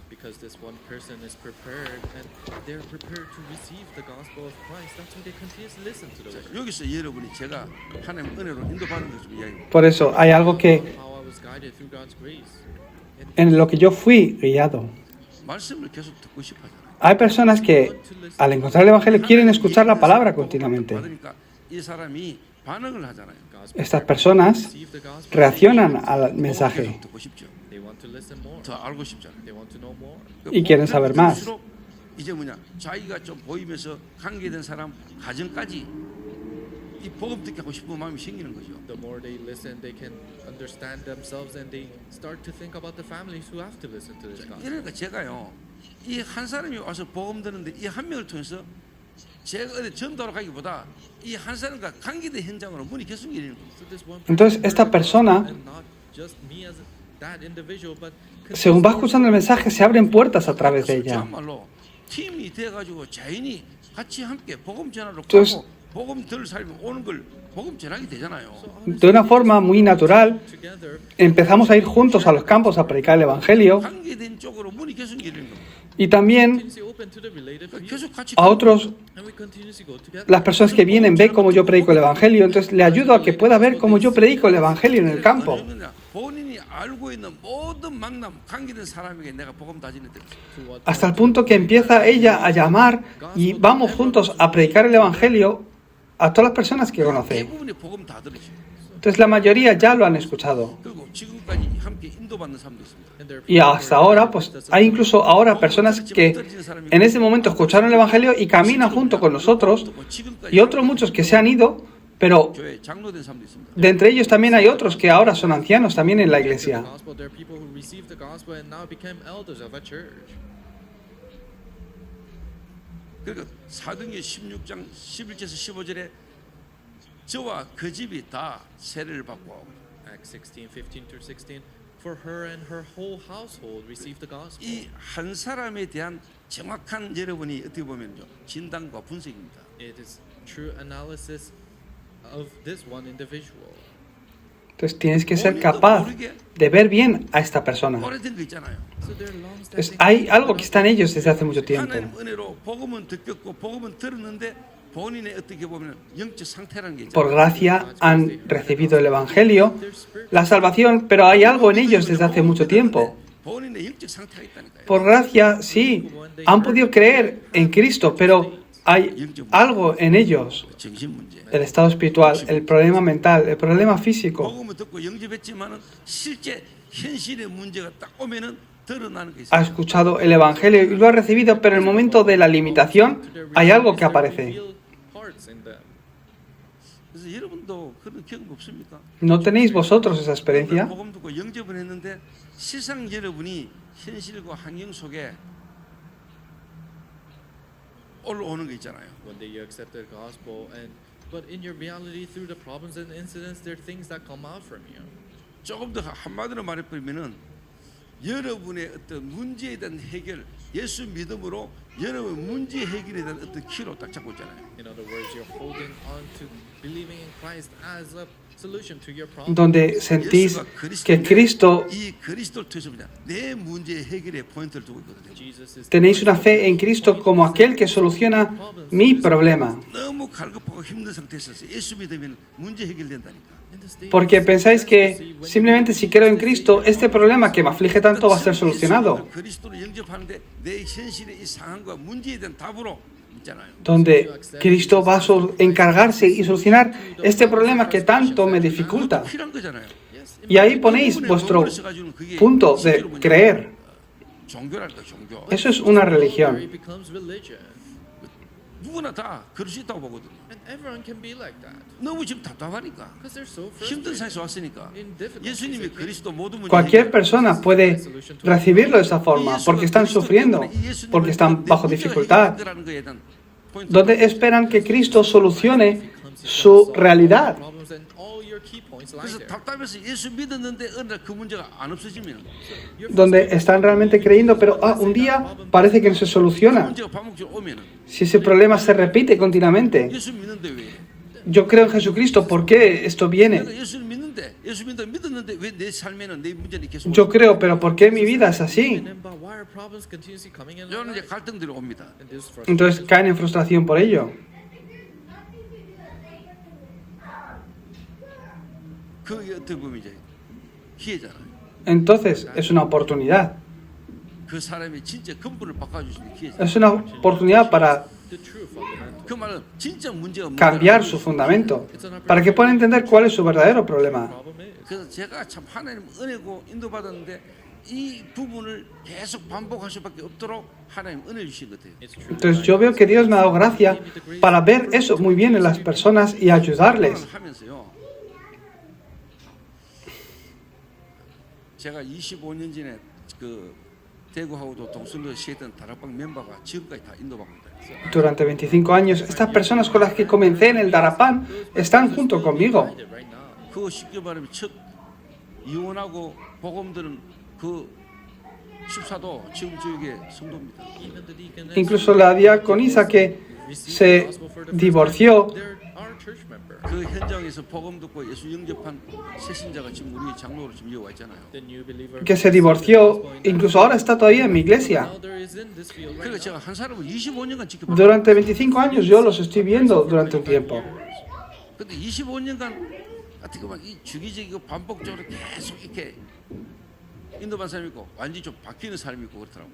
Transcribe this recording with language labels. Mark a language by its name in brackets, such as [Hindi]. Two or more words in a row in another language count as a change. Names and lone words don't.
[English] Because this one person is prepared and they're prepared to receive the gospel of Christ, that's why they continue to listen to the word. [Korean] 여기서 여러분이 제가 하나님 은혜로 인도받는 것좀 이야기합니다. [Spanish] Por eso hay algo que [English] How I was guided through God's grace. [Spanish] en lo que yo fui guiado. [Korean] 말씀을 계속 듣고 싶어 하잖아요. [Spanish] Hay personas que al encontrar el Evangelio quieren escuchar la palabra continuamente. [Korean] 받으니까 이 사람이 반응을 하잖아요. [Spanish] Estas personas [English] Receive the gospel. [Spanish] reaccionan al [Korean] 계속 [Spanish] mensaje [Korean] 듣고 싶죠. [English] They want to listen more. [Korean] 더 알고 싶잖아요. [English] They want to know more. [Spanish] y quieren saber más. [Korean] 들을수록 이제 뭐냐 자기가 좀 보이면서 관계된 사람 가정까지 이 복음 듣게 하고 싶은 마음이 생기는 거죠. [English] The more they listen, they can understand themselves and they start to think about the families who have to listen to this gospel. [Korean] 그러니까 제가요 이 한 사람이 와서 복음 듣는데 이 한 명을 통해서 제가 어디 전도하러 가기보다 이 한 사람과 관계된 현장으로 문이 계속 열리는 거예요. [English] So this one [Spanish] Entonces, esta persona, [English] and not just me as that individual, but [Spanish] según va escuchando el mensaje, se abren puertas a través de ella. [Korean] 정말로 팀이 돼가지고 자연히 같이 함께 복음 전하러 [Spanish] Entonces, [Korean] 가고 복음 들 살면 오는 걸 복음 전하게 되잖아요. [Spanish] De una forma muy natural, [English] together [Spanish] empezamos a ir juntos a los campos a predicar el Evangelio [Korean] 관계된 쪽으로 문이 계속 열리는 거예요. [Spanish] y también [English] continuously open to the related field, [Korean] 계속 같이 [Spanish] a otros, [English] and we continuously go together. [Spanish] las personas que vienen ven cómo yo predico el Evangelio, entonces le ayudo a que pueda ver cómo yo predico el Evangelio en el campo. [Korean] 어느냐, 본인이 알고 있는 모든 만남 관계된 사람에게 내가 복음 다 전해 드렸어요. [English] To what [Spanish] Hasta el punto que empieza ella a llamar y vamos juntos a predicar el Evangelio a todas las personas que conoce. [Korean] 대부분이 복음 다 들으시고 [Spanish] Entonces la mayoría ya lo han escuchado. [Korean] 그리고 지금까지 함께 인도받는 사람도 있습니다. [English] and there are [Spanish] Y hasta ahora, pues hay incluso ahora personas que en ese momento escucharon el Evangelio y caminan junto con nosotros, y otros muchos que se han ido, pero [Korean] 교회 장로된 사람도 있습니다. [Spanish] de entre ellos también hay otros que ahora son ancianos también en la [English] the [Spanish] iglesia. [English] gospel, there are people who received the gospel and now became elders of a church. [Korean] 그러니까 사도행전 16장 11절에서 15절에 저와 그 집이 다 세례를 받고 [English] Acts 16:15 through 16. For her and her whole household received the gospel. [Korean] 이 한 사람에 대한 정확한 여러분이 어떻게 보면요 진단과 분석입니다. [English] It is true analysis of this one individual. [Spanish] Entonces tienes que ser capaz de ver bien a esta persona. [Korean] 오래된 거 있잖아요. [English] So they're [Spanish] Entonces, [English] long-standing. [Spanish] hay algo que está en ellos desde hace mucho tiempo. [Korean] 하나님 은혜로 복음은 듣겠고 복음은 들었는데 본인의 어떻게 보면 영적 상태라는 게 [Spanish] Por [Korean] 있잖아요. [Spanish] gracia han recibido el Evangelio, la salvación, pero hay algo en ellos desde hace mucho tiempo. [Korean] 본인의 영적 상태가 있다니까요. [Spanish] Por gracia, sí, han podido creer en Cristo, pero hay algo en ellos, [Korean] 정신 문제. [Spanish] el estado espiritual, el problema mental, el problema físico. [Korean] 복음을 듣고 영접했지만은 실제 현실의 문제가 딱 오면은 드러나는 게 [Spanish] Ha [Korean] 있어요. [Spanish] escuchado el Evangelio y lo ha recibido, pero en el momento de la limitación hay algo que aparece. [English] Parts in them. [Korean] 그래서 여러분도 그런 경험 없습니까? [Spanish] ¿No tenéis vosotros esa experiencia? [Korean] 복음 듣고 영접을 했는데 세상 여러분이 현실과 환경 속에 올라오는 거 있잖아요. [English] One day you accept the gospel, and but in your reality, through the problems and incidents, there are things that come out from you. [Korean] 조금 더 한마디로 말해버리면은 여러분의 어떤 문제에 대한 해결, 예수 믿음으로 여러분 문제 해결에 대한 어떤 키로 딱 잡고 있잖아요. [English] In other words, you're holding on to believing in Christ as a solution to your problem. [Spanish] Donde sentís que Cristo, [Korean] 이 그리스도를 통해서 뭐냐 내 문제 해결에 포인트를 두고 있거든요. [English] Jesus is [Spanish] tenéis una fe en Cristo como aquel que soluciona mi problema. [Korean] 너무 갈급하고 힘든 상태에서 예수 믿으면 문제 해결된다니까. [English] in the state. [Spanish] Porque pensáis que simplemente si creo en Cristo, este problema que me aflige tanto va a ser solucionado. [Korean] 그리스도를 영접하는데 내 현실의 이 상황과 문제에 대한 답으로 있잖아요. [Spanish] Donde Cristo va a encargarse y solucionar este problema que tanto me dificulta. [Korean] 그것도 필요한 거잖아요. [English] Yes, [Spanish] Y ahí ponéis vuestro punto de creer. [Korean] 종교랄까 종교. [Spanish] Eso es una [English] it [Spanish] religión. [English] becomes religion, [Korean] 누구나 다 그럴 수 있다고 보거든요. [English] and everyone can be like that [Korean] 너무 지금 답답하니까 [English] because they're so [Korean] 힘든 [English] frustrated. [Korean] 상에서 왔으니까 [English] In difficult [Korean] 예수님이 [English] situations. [Korean] 그리스도 모든 문제 [Spanish] Cualquier persona puede recibirlo de esa forma porque están sufriendo, porque están bajo dificultad. Donde esperan que Cristo solucione su realidad. [English] problems and all your key points lie [Korean] 그래서 [English] there. [Korean] 답답해서 예수 믿었는데 어느 날 그 문제가 안 없어지면 [Spanish] Donde están realmente creyendo, pero un día parece que no se [Korean] 그 [Spanish] soluciona. [Korean] 문제가 반복적으로 오면은 [Spanish] Si ese problema se repite continuamente. [Korean] 예수 믿는데 왜? [Spanish] Yo creo en Jesucristo, ¿por qué esto viene? [Korean] 내가 예수를 믿었는데 왜 내 삶에는 내 문제는 계속 [Spanish] Yo creo, pero ¿por qué mi vida es así? [English] But why are problems continuously coming in our [Korean] 저는 이제 [English] lives? [Korean] 갈등들이 옵니다. [English] And this frustration. [Spanish] Entonces caen en frustración por ello. [Korean] 그게 어떻게 보면 이제 기회잖아요. [Spanish] Entonces es una oportunidad. [Korean] 그 사람이 진짜 근본을 바꿔줄 수 있는 기회잖아요. [Spanish] Es una oportunidad para [English] The true fundamental. [Korean] 그 말은 진짜 문제가 [Spanish] cambiar su fundamento, para que puedan entender cuál es su verdadero problema. [English] Problem is, [Korean] 그래서 제가 참 하나님 은혜고 인도받았는데 이 부분을 계속 반복할 수밖에 없도록 하나님 은혜 주신 것 같아요. [English] it's true. [Spanish] Entonces yo veo que Dios me ha dado gracia para ver eso muy bien en las personas y ayudarles. [Korean] 하면서요. 제가 25년 전에 그 대구하고도 동순도 시했던 다락방 멤버가 지금까지 다 인도받고 있다. [Spanish] Durante 25 años, estas personas con las que comencé en el Darapán están junto conmigo. [English] Right now. [Korean] 그거 쉽게 말하면 첫 이혼하고 복음들은 그 집사도 지금 저에게 성도입니다. [English] Even the deacon [Spanish] Incluso la diaconisa que se divorció [English] they're our church member. [Korean] 그 현장에서 복음 듣고 예수 영접한 새신자가 지금 우리 장로로 지금 여기 와 있잖아요. [English] The new believer [Spanish] que se divorció, incluso ahora está todavía en mi iglesia. [English] now there is in this field right [Korean] 그러니까 [English] now. [Korean] 제가 한 사람을 25년간 지켜봤어요. [Spanish] Durante 25 años yo los estoy viendo durante un tiempo. [Korean] 근데 25년간 어떻게 보면 이 주기적이고 반복적으로 계속 이렇게 인도받은 사람이 있고 완전히 좀 바뀌는 사람이 있고 그렇더라고요.